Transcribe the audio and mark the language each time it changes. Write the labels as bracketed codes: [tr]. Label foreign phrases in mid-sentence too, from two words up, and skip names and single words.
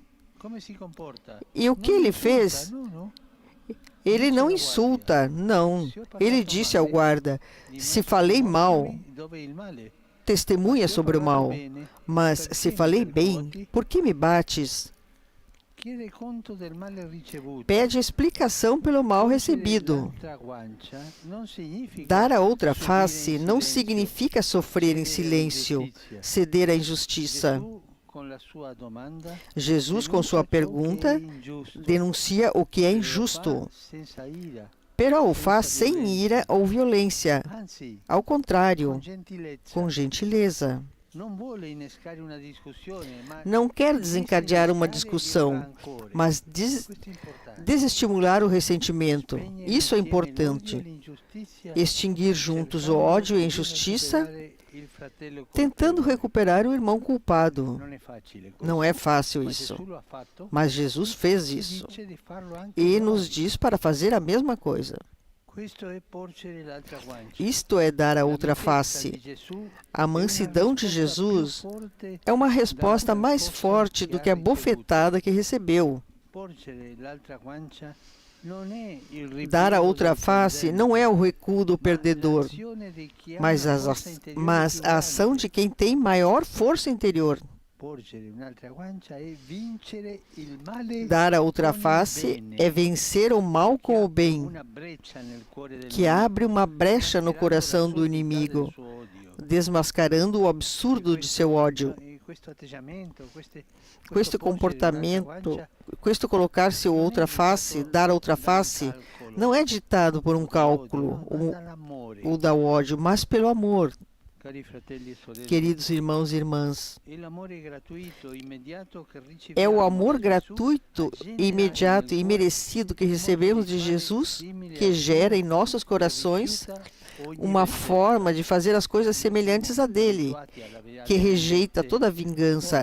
[pt] E o que ele fez? Ele não insulta, não. Ele disse ao guarda: se falei mal, testemunha sobre o mal. Mas se falei bem, por que me bates? [it] chiede conto del male ricevuto. [pt] Pede explicação pelo mal recebido. [it] L'altra guancia non significa [pt] Dar a outra [it] subire [pt] face [it] in [pt] não [it] silenzio, [pt] significa sofrer em [it] cedere [pt] silêncio, [it] all'ingiustizia. [pt] ceder à injustiça. [it] Gesù, con la sua domanda, [pt] Jesus, com [it] denuncia [pt] sua [it] ciò che è [pt] pergunta, [it] ingiusto, [pt] denuncia o que é [it] e lo [pt] injusto, [it] fa senza ira, [pt] pero o faz sem ira ou violência. [it] anzi, [pt] Ao contrário, [it] con gentilezza. [pt] com gentileza. [it] Non vuole innescare una discussione, ma [pt] Não quer desencadear uma discussão, mas [it] questo è importante. [pt] desestimular o ressentimento. [it] Spegnere [pt] Isso é [it] insieme l'odio e [pt] importante. [it] l'ingiustizia, [pt] Extinguir juntos o [it] cercando [pt] ódio e a [it] di [pt] injustiça, [it] recuperare il fratello [pt] tentando [it] colpevole. [pt] recuperar o irmão culpado. [it] Non è facile questo, [pt] Não é fácil [it] ma [pt] isso, [it] Gesù lo ha fatto, [pt] mas Jesus fez [it] ci [pt] isso [it] dice di farlo anche [pt] e [it] noi. [pt] nos diz para fazer a mesma coisa. [it] Questo è porgere l'altra guancia. [pt] Isto é dar a [it] La [pt] outra [it] mitezza [pt] face. [it] di Gesù [pt] A [it] è una [pt] mansidão de [it] risposta [pt] Jesus [it] più forte [pt] é uma resposta [it] da [pt] mais força forte que do [it] ha [pt] que a [it] ricevuto. [pt] bofetada que recebeu. [it] Porgere l'altra guancia non è il rifiuto [pt] Dar a outra [it] del [pt] face [it] perdente, [pt] não é o recuo do [it] ma [pt] perdedor, [it] l'azione di chi ha [pt] mas, [it] una forza interiore [pt] mas [it] più [pt] a ação [it] grande. [pt] de quem tem maior força interior. [it] Porgere un'altra guancia è vincere il male [pt] Dar a outra [it] con il [pt] face [it] bene, [pt] é vencer o mal [it] che [pt] com o [it] apre [pt] bem, [it] una breccia nel cuore del [pt] que [it] nemico, [pt] abre uma brecha no [it] mascherando [pt] coração do [it] l'assurdità del [pt] inimigo, [it] suo odio. [pt] desmascarando o absurdo de seu ódio. [it] Questo atteggiamento, Questo comportamento, questo [pt] colocar-se outra face, dar outra face, não é ditado por um cálculo ou da ódio, mas pelo amor. Queridos irmãos e irmãs, é o amor gratuito, imediato e merecido que recebemos de Jesus que gera em nossos corações uma forma de fazer as coisas semelhantes a dele, que rejeita toda vingança.